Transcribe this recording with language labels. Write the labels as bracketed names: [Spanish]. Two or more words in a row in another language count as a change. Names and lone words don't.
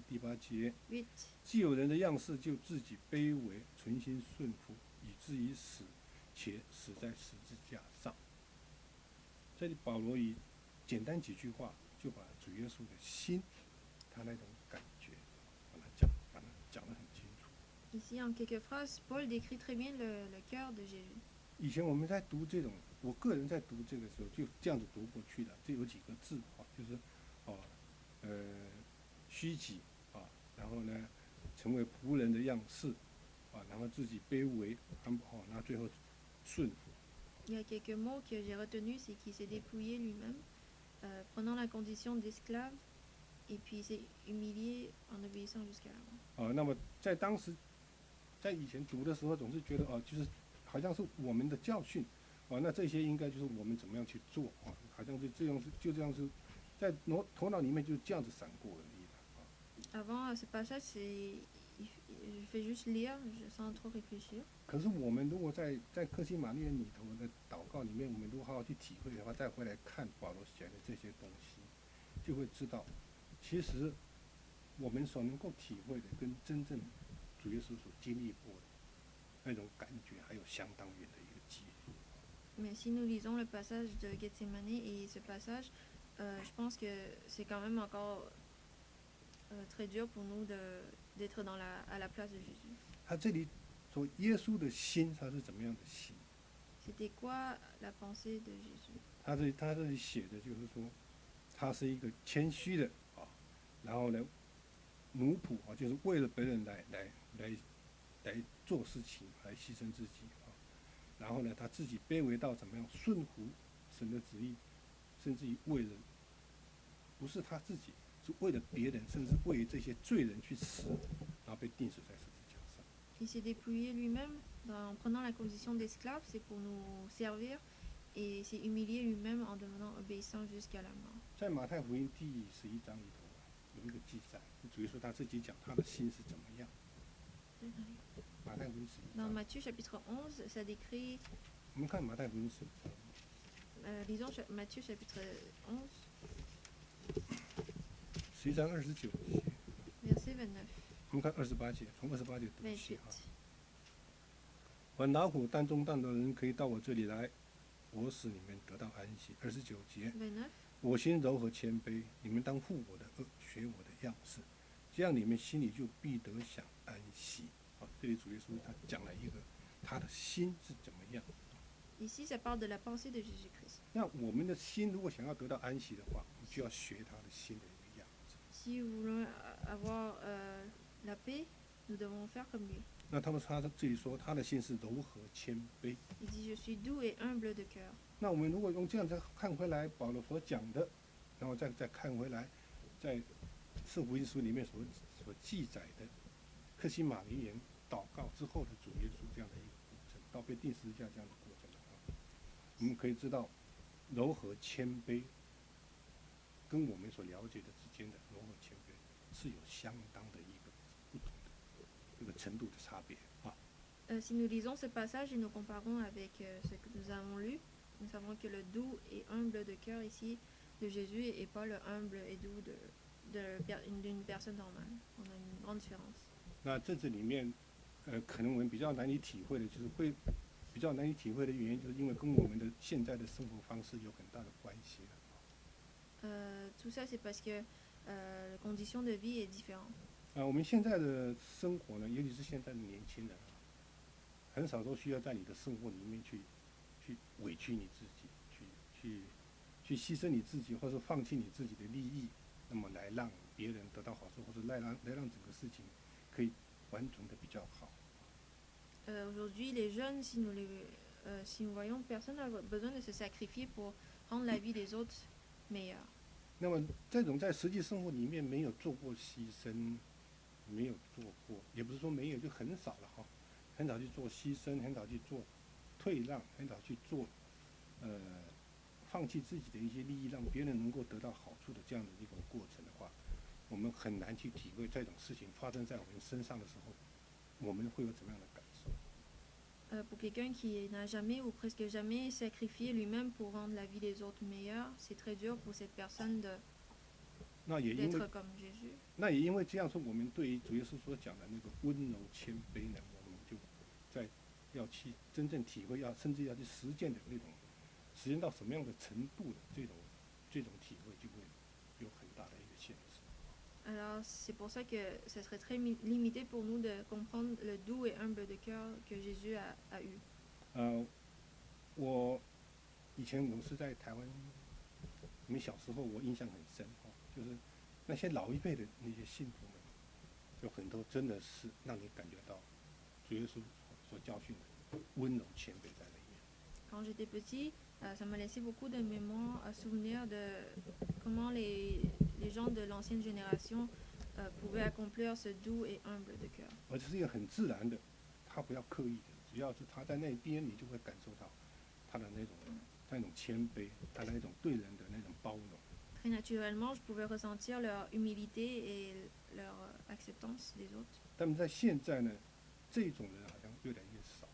[Chinese] 第8节，既有人的样式，就自己卑微，存心顺服，以至于死，且死在十字架上。这里保罗以简单几句话，就把主耶稣的心，他那种感觉，把它讲得很清楚。 [French] Ici, en quelques phrases, Paul décrit très bien le cœur de Jésus. [Chinese] 以前我们在读这种，我个人在读这个时候就这样子读过去的，这有几个字就是虚己然后呢，成为仆人的样式然后自己卑微然后最后顺服。 [French] Il y a quelques mots que j'ai retenus, c'est qu'il s'est dépouillé lui-même, prenant la condition d'esclave, et puis il s'est humilié en obéissant jusqu'à la mort. [Chinese] 那么在当时，在以前读的时候，总是觉得就是好像是我们的教训那这些应该就是我们怎么样去做好像就这样是在头脑里面就这样子闪过而已了 [French] Avant ce passage, je fais juste lire, sans trop réfléchir. [Chinese] 可是我们如果在客西马尼园里头的祷告里面，我们如果好好去体会的话，再回来看保罗写的这些东西，就会知道，其实我们所能够体会的，跟真正主耶稣所经历过的那种感觉，还有相当远的一个距离。 [French] Mais si nous lisons le passage de Gethsemane et ce passage, je pense que c'est quand même encore très dur pour nous d'être à la place de Jésus. [Chinese] 他这里说耶稣的心，他是怎么样的心？ [French] C'était quoi la pensée de Jésus? [Chinese] 他这里写的就是说，他是一个谦虚的然后呢，奴仆就是为了别人来做事情，来牺牲自己然后呢，他自己卑微到怎么样顺服神的旨意，甚至于为了不是他自己，是为了别人，甚至为这些罪人去死，然后被钉死在十字架上。 [French] Il s'est dépouillé lui-même en prenant la condition d'esclave, c'est pour nous servir, et s'est humilié lui-même en devenant obéissant jusqu'à la mort. [Chinese] 在马太福音第11章里头有一个记载，主耶稣他自己讲他的心是怎么样。马太福音11 [French] Dans [Chinese] 章。 [French] Matthieu chapitre 11, ça décrit. [Chinese] 我们看马太福音11章。 [French] Lisons Matthieu chapitre 11. [Chinese] 11 章29节。 [French] Verset 29. [Chinese] 我们看28节，从28节读起 28. 凡劳苦担重担的人，可以到我这里来，我使你们得到安息。29节， 29. 我心柔和谦卑，你们当负我的恶，学我的样式，这样你们心里就必得享安息。这里主耶稣他讲了一个他的心是怎么样。 [French] Ici, ça parle de la pensée de Jésus-Christ. [Chinese] 那我们的心如果想要得到安息的话，我们就要学他的心的一个样子。 [French] Si nous voulons avoir la paix, nous devons faire comme lui. [Chinese] 那他这里说他的心是柔和谦卑。 [French] Il dit, je suis doux et humble de cœur. [Chinese] 那我们如果用这样再看回来，保罗所讲的，然后再看回来，在四福音书里面所记载的克西马尼园祷告之后的主耶稣这样的一个过程，到被钉十字架这样的过程的话，我们可以知道柔和谦卑跟我们所了解的之间的柔和谦卑是有相当的一个不同的这个程度的差别啊。 [French] Si nous lisons ce passage et nous comparons avec ce que nous avons lu, nous savons que le doux et humble de cœur ici de Jésus et pas le humble et doux d'une personne normale. On a une grande différence. [Chinese] 那在这里面，可能我们比较难以体会的，就是比较难以体会的原因，就是因为跟我们的现在的生活方式有很大的关系了。 [French] Tout ça, c'est parce que la condition de vie est différente. [Chinese] 我们现在的生活呢，尤其是现在的年轻人啊，很少都需要在你的生活里面去委屈你自己，去牺牲你自己，或者放弃你自己的利益，那么来让别人得到好处，或者来让整个事情可以完成的比较好。 [French] Aujourd'hui, les jeunes, si nous voyons, personne n'a besoin de se sacrifier pour rendre la vie des autres meilleure. [Chinese] 那么这种在实际生活里面没有做过牺牲，没有做过，也不是说没有，就很少了哈，很少去做牺牲，很少去做退让，很少去做放弃自己的一些利益，让别人能够得到好处的这样的一种过程的话，我们很难去体会这种事情发生在我们身上的时候，我们会有怎么样的感受。 [French] Pour quelqu'un qui n'a jamais ou presque jamais sacrifié lui-même pour rendre la vie des autres meilleure, c'est très dur pour cette personne d'être comme Jésus. [Chinese] 那也因为这样说，我们对于主耶稣所讲的那个温柔谦卑呢，我们就要去真正体会，甚至要去实践的那种，实践到什么样的程度的这种体会，就会有很大的一个限制。 [French] Alors, c'est pour ça que ce serait très limité pour nous de comprendre le doux et humble de cœur que Jésus a eu. [Chinese] 我以前我是在台湾，我们小时候我印象很深就是那些老一辈的那些信徒们，有很多真的是让你感觉到主耶稣所教训的温柔谦卑在里面。 [French] Quand j'étais petit, ça m'a laissé beaucoup de mémoires, souvenirs de comment les gens de l'ancienne génération pouvaient accomplir ce doux et humble de cœur. [Chinese] 而这是一个很自然的，他不要刻意的，只要是他在那边，你就会感受到他的那种谦卑，他的那种对人的那种包容。 [French] Très naturellement, je pouvais ressentir leur humilité et leur acceptance des autres. [Chinese] 但是在现在呢，这种人好像越来越少。